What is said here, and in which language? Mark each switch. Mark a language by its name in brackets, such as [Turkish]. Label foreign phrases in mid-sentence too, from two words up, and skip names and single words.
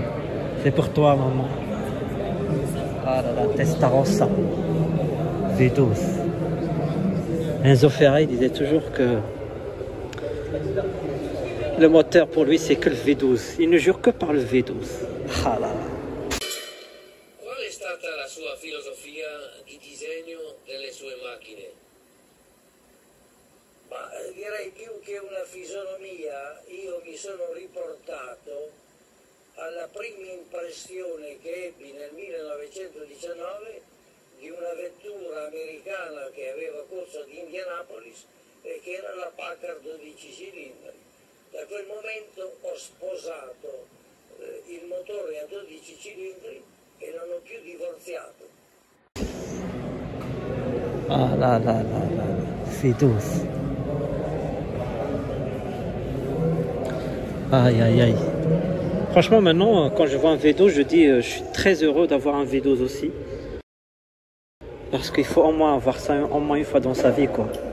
[French] C'est pour toi, maman. Ah là là, Testarossa. V12. Enzo Ferrari disait toujours que le moteur pour lui, c'est que le V12. Il ne jure que par le V12. Ah là là. [Italian] Qual è stata la sua filosofia di disegno delle sue macchine? Ma direi più che una fisonomia, io mi sono riportato alla prima impressione che ebbi nel 1919 di una vettura americana che aveva corso ad Indianapolis e che era la Packard 12 cilindri. Da quel momento ho sposato il motore a 12 cilindri e non ho più divorziato. [French] Ah là là, V12. Aïe. Franchement, maintenant, quand je vois un V12, je dis je suis très heureux d'avoir un V12 aussi. Parce qu'il faut au moins avoir ça au moins une fois dans sa vie, quoi.